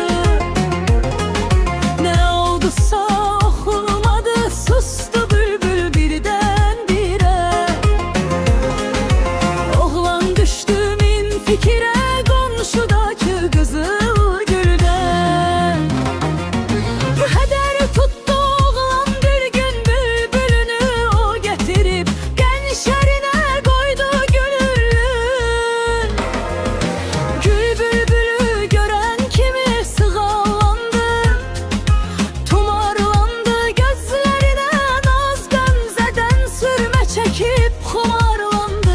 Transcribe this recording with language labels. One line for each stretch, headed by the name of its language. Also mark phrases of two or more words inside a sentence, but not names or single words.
Azerbaijani: Nə oldusa oxumadı, sustu bülbül birdən-birə. Oğlan düşdü min fikirə, qonşudakı qızıl güldən.
Turkish: Tuttu oğlan bir gün bülbülünü, o getirip gençlerine koydu gülün. Gül bülbülü gören kimi sığallandı, tumarlandı gözlerine, naz gamzeden sürme çekip xumarlandı.